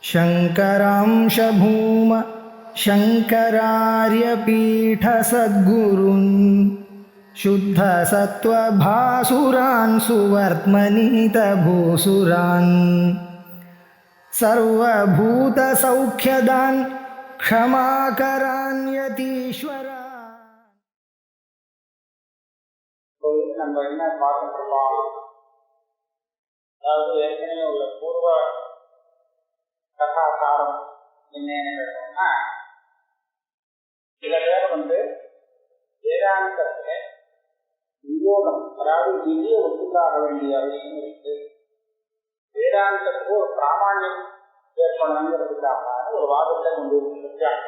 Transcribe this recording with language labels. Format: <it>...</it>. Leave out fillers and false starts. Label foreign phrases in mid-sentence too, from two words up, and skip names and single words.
<sa>शङ्करांश भूम शङ्करार्यपीठसद्गुरून् शुद्धसत्त्वभासुरान् सुवर्त्मनीतभूसुरान् सर्वभूतसौख्यदान् क्षमाकरान् यतीश्वरान्.</sa> <ta>நம்ம என்ன பார்க்கணும், அதாவது ஏற்கனவே உள்ள பூர்வ கதாசாரம் என்னன்னு கேட்டோம்னா, சில பேர் வேதாந்தத்துல வியோகம், அதாவது விதியை ஒத்துக்காக வேண்டிய அவசியம் இருக்கு, வேதாந்தத்துக்கு ஒரு பிராமாண்யம் ஏற்படணுங்கிறதுக்காக ஒரு வாதத்தை கொண்டு வச்சிருக்காங்க.</ta>